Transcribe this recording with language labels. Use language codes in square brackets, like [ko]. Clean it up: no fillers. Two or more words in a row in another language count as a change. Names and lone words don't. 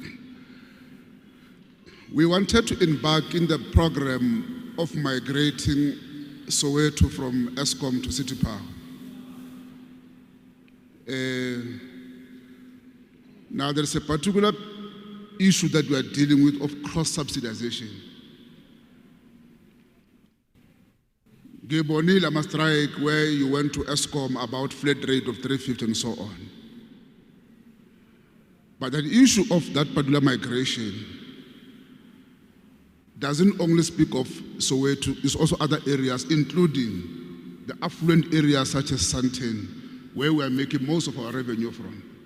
[en] We wanted to embark in the program of migrating Soweto from ESCOM to City Power. Now, there is a particular issue that we are dealing with of cross-subsidization. [zu] Gibonil ama [en] strike where you went to ESCOM about flat rate of 350 and so on. But the issue of that particular migration doesn't only speak of Soweto, it's also other areas, including the affluent areas such as Sandton, where we are making most of our revenue from.